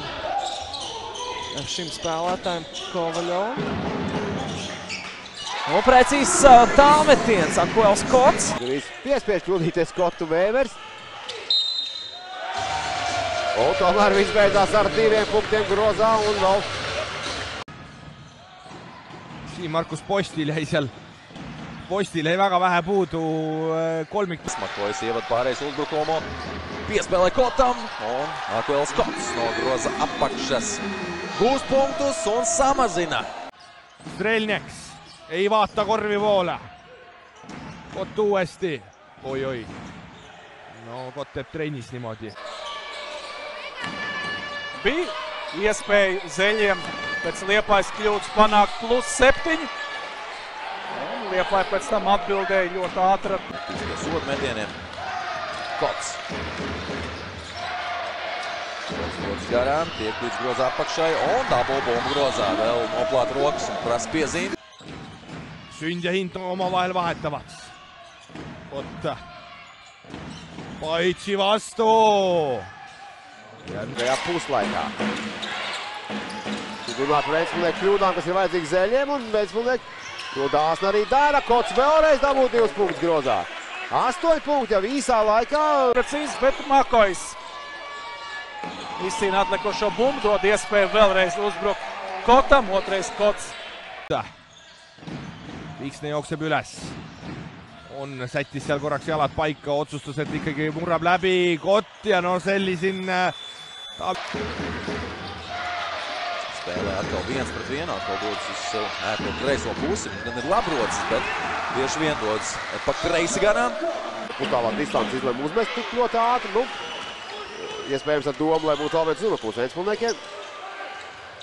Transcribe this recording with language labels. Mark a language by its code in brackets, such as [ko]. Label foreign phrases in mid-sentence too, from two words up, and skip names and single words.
[lv] Šim spēlētājiem Kovaļovam. Un precīzs tālmetiens, Akvēls Kots. Piespiež kļūdīties Kotu Vēvers. Un tomēr viss beidzās ar 2 punktiem grozā un vēl. [et] Siin Markus Postil jäi väga vähe puudu kolmik. [lv] Smakojas ievad pārējais uzbrukumu. Piespēlē Kotam un Akvēls Kots no groza apakšas. Gūst punktus un samazina. [et] Strelnieks ei vaata korvi poole. Kott uuesti. Oi. No Kott teeb trennis niimoodi. [lv] Bija iespēja Zeļiem pēc Liepājas kļūdas panākt +7. Un Liepāja pēc tam atbildēja ļoti ātri. Pie sodu metieniem. Kots. Kots garām, tiek līdz groza apakšai un dabū bumbu grozā. Vēl noplāt rokas un prasa piezīmi. [et] Sünd ja Hint omavahel vahetavad. Kott. Paitsi vastu. [lv] Tajā puslaikā. Runāt par Ventspilsnieku kļūdām, kas ir vajadzīgs Zeļiem, un Ventspilsnieki to dāsni arī dara. Kots vēlreiz dabū 2 punktus grozā. 8 punkti jau īsā laikā. Precīzi, bet Makojs izcīna atlikušo bumbu, dod iespēju vēlreiz uzbrukt Kotam, otrais Kots. [et] Viiksne jookseb üles. On sättis seal korraks jalad paika, otsustas, et ikkagi murrab läbi Kott ja no sellisin... [lv] Spēlē atkal 1-1, atkal dodas uz sev ērto kreiso pusi. Viņš gan ir labrocis, bet tieši vien dodas pa kreisi garām. Putālā distance izlēma uzmest tik ļoti ātri. Nu, iespējams ar domu, lai būtu vēl viens uzbrukums Ventspilsniekiem.